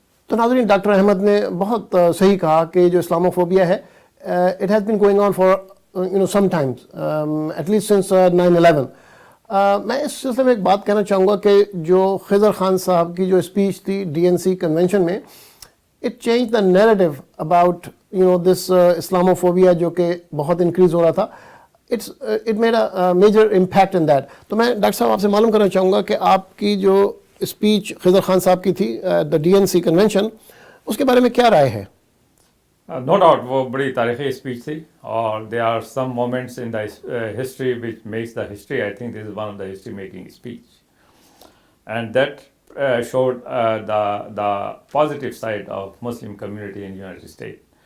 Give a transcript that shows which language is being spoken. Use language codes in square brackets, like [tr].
[ur] تو ناظرین، ڈاکٹر احمد نے بہت صحیح کہا کہ جو اسلاموفوبیا ہے [en] It has been going on for some times at least since 9/11. [ur] میں اس سلسلے میں ایک بات کہنا چاہوں گا کہ جو خضر خان صاحب کی جو اسپیچ تھی DNC کنونشن میں، [en] it change the narrative about this [ur] Islamophobia جو کہ بہت انکریز ہو رہا تھا. [en] It made a major impact in that. [ur] تو میں ڈاکٹر صاحب آپ سے معلوم کرنا چاہوں گا کہ آپ کی جو اسپیچ خضر خان صاحب کی تھی دا DNC کنونشن، اس کے بارے میں کیا رائے ہے؟ [en] no doubt [ur] وہ بڑی تاریخی اسپیچ تھی، اور [en] They are some moments in the history which makes the history. I think this is one of the history making speech, and that showed the positive side of Muslim community in United States.